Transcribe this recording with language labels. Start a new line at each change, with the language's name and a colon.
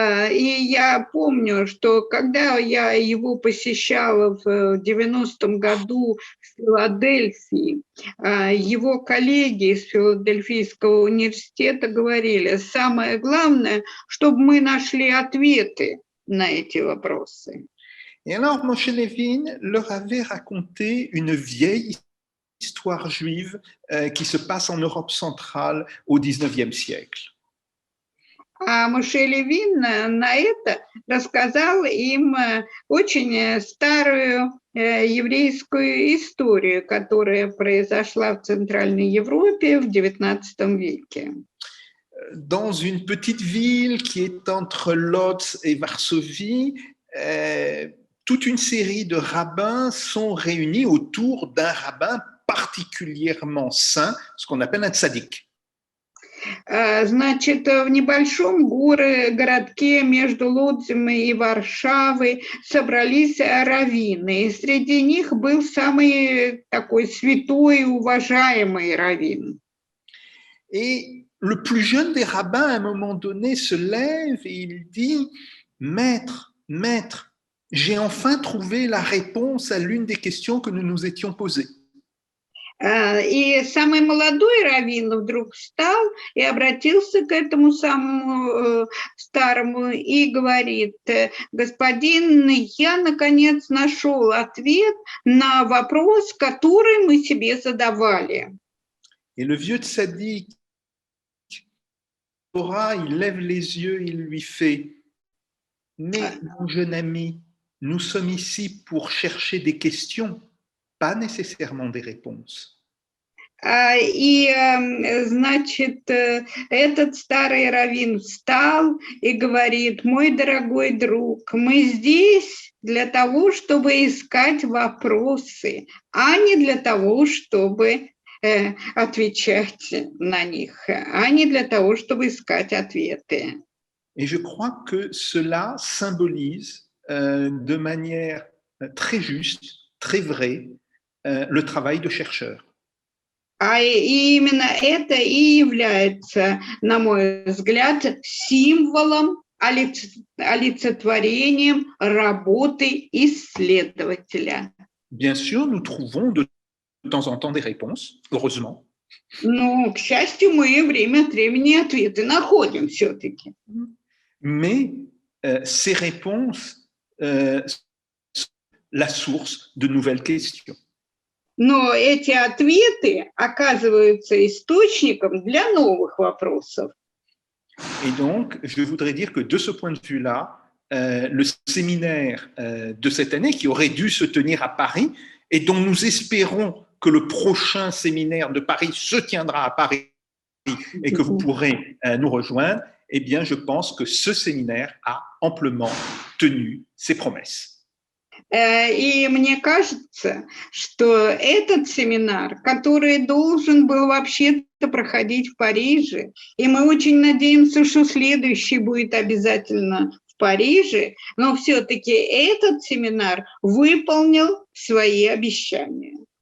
Russian: И я помню, что когда я его посещала в 90-м году в Филадельфии, его коллеги из Филадельфийского университета говорили, самое главное, чтобы мы нашли ответы на эти вопросы.
French: Et alors Moshe Levin leur avait raconté une vieille histoire juive qui se passe en Europe centrale au 19e siècle.
Russian: А Моше Левин на это рассказал им очень старую еврейскую историю, которая произошла в Центральной Европе в XIX веке.
French: Dans une petite ville qui est entre Lodz et Varsovie, toute une série de rabbins sont réunis autour d'un rabbin particulièrement saint, ce qu'on appelle un tzaddik.
Russian: Значит, в небольшом городке между Лодзем и Варшавой собрались раввины, и среди них был самый такой святой и уважаемый раввин.
French: Et le plus jeune des rabbins, à un moment donné, se lève et il dit « Maître, maître, j'ai enfin trouvé la réponse à l'une des questions que nous nous étions posées. »
Russian: И самый молодой раввин вдруг встал и обратился к этому самому старому и говорит: господин, я наконец нашел ответ на вопрос, который мы себе задавали.
French: Et le vieux tzaddik, il lève les yeux, il lui fait: mais mon jeune ami, nous sommes ici pour chercher des questions, pas nécessairement des réponses.
Russian: И, значит, этот старый раввин встал и говорит: мой дорогой друг, мы здесь для того, чтобы искать вопросы, а не для того, чтобы отвечать на них, а не для того, чтобы искать ответы.
French: Et je crois que cela symbolise de manière très juste, très vraie, le travail de chercheur.
Russian: А именно это и является, на мой взгляд, символом, олицетворением работы исследователя.
French: Bien sûr, nous trouvons de temps en temps des réponses, heureusement.
Russian: Ну, к счастью, мы время от времени ответы находим все-таки.
French: Mais ces réponses sont la source de nouvelles questions.
Russian: Но эти ответы оказываются источником для новых вопросов.
French: Et donc, je voudrais dire que de ce point de vue-là, le séminaire de cette année, qui aurait dû se tenir à Paris, et dont nous espérons que le prochain séminaire de Paris se tiendra à Paris et que vous pourrez nous rejoindre, eh bien, je pense que ce séminaire a amplement tenu ses promesses.
Russian: И мне кажется, что этот семинар, который должен был вообще-то проходить в Париже, и мы очень надеемся, что следующий будет обязательно в Париже, но все-таки этот семинар выполнил свои обещания.